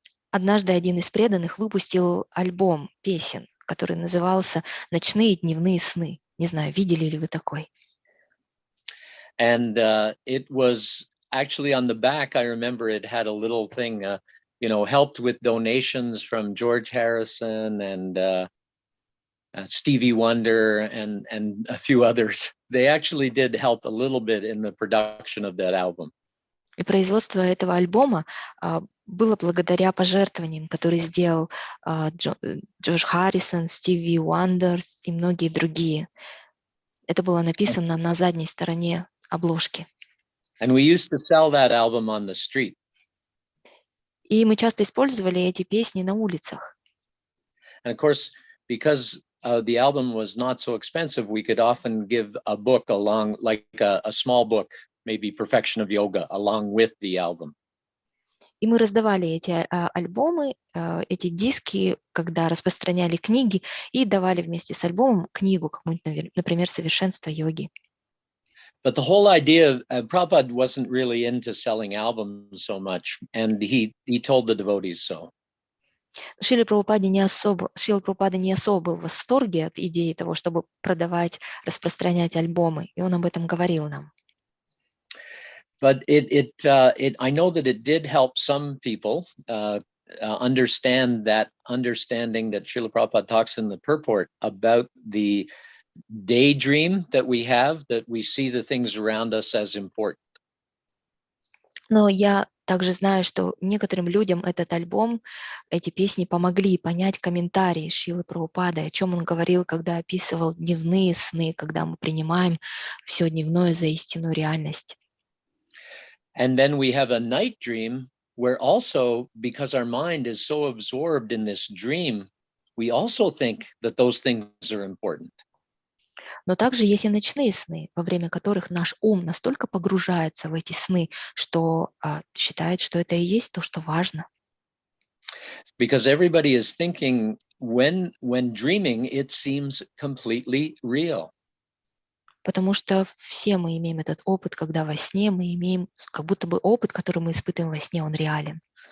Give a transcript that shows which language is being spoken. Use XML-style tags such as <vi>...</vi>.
<ru>Однажды один из преданных выпустил альбом песен, который назывался «Ночные и дневные сны». Не знаю, видели ли вы такой?</ru> <en>And it was actually on the back, I remember it had a little thing, helped with donations from George Harrison and Stevie Wonder and a few others. They actually did help a little bit in the production of that album.</en> <ru>И производство этого альбома было благодаря пожертвованиям, которые сделал Джош Харрисон, Стиви Уандер и многие другие. Это было написано на задней стороне обложки.</ru> <en>And we used to sell that album on the street.</en> <ru>И мы часто использовали эти песни на улицах.</ru> <en>And of course, because the album was not so expensive, we could often give a book along, like a small book, maybe Perfection of Yoga, along with the album.</en> <ru>И мы раздавали эти альбомы, эти диски, когда распространяли книги, и давали вместе с альбомом книгу, какую-нибудь, например, «Совершенство йоги».</ru> <en>But the whole idea of Prabhupada wasn't really into selling albums so much, and he told the devotees so.</en> <ru>Шрила Прабхупада не особо был в восторге от идеи того, чтобы продавать, распространять альбомы, и он об этом говорил нам.</ru> <en>But I know that it did help some people understand that understanding that Srila Prabhupada talks in the purport about the daydream that we have, that we see the things around us as important.</en> <ru>Но я также знаю, что некоторым людям этот альбом, эти песни помогли понять комментарии Шрилы Прабхупады, о чем он говорил, когда описывал дневные сны, когда мы принимаем все дневное за истинную реальность.</ru> <en>And then we have a night dream where also, because our mind is so absorbed in this dream, we also think that those things are important.</en> <ru>Но также есть и ночные сны, во время которых наш ум настолько погружается в эти сны, что считает, что это и есть то, что важно.</ru> <en>Because everybody is thinking when dreaming, it seems completely real.</en> <ru>Потому что все мы имеем этот опыт, когда во сне мы имеем, как будто бы опыт, который мы испытываем во сне, он реален.</ru>